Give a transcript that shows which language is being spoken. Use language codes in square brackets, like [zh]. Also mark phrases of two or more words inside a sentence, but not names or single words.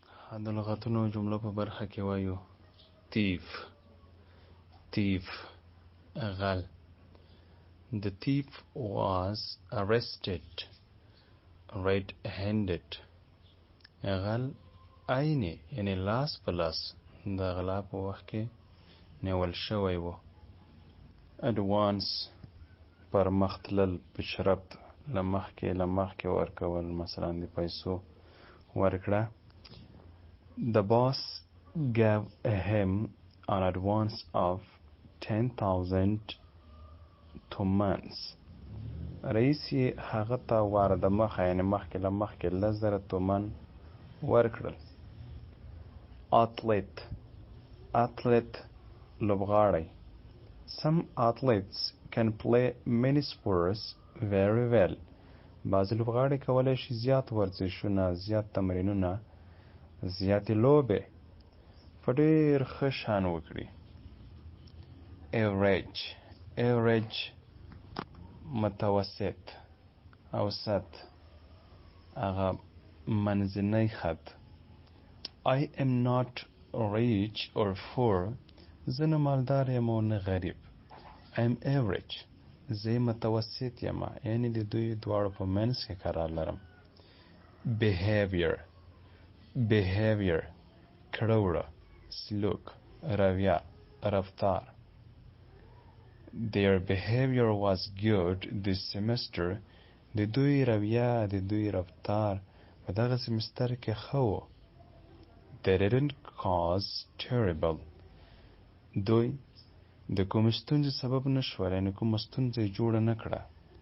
[ps] د لغتونو جملو په برخه کې وایو thief غل. [en] The thief was arrested red-handed. [ps] غل عیني یعنی لاس په لاس د غلا په وخت کې نیول شوی و. advance پر مخ تلل په شرط له مخکې ورکول، مثلا د پیسو ورکړه. [en] The boss gave him an advance of 10,000 tomans. [ps] رئیس یې هغه ته وار د مخه یعنې مخکې 10,000 تومن ورکړل. athlete لوبغاړی. [en] Some athletes can play many sports very well. [ps] بعضې لوبغاړي کولی شي زیات ورزشونه، زیات تمرینونه، زیاتې لوبې په ډېر ښه شان وکړي. average متوسط، اوسط، هغه منځنی خط. [en] I am not rich or poor. [ps] زه نه مالدار یم او نه غریب. [en] I am average. [ps] زه متوسط یم، یعنی د دوی دواړو په منځ کې قرار لرم. behavior کړه، سلوک، رویه، رفتار. [en] Their behavior was good this semester. [ps] د دوی رویه، د دوی رفتار په دغه سمستر کې ښه و. [en] They didn't cause trouble. [ps] دوی د کوم ستونزې سبب نه شول، یعنې کومه ستونزه یې جوړه نه کړه.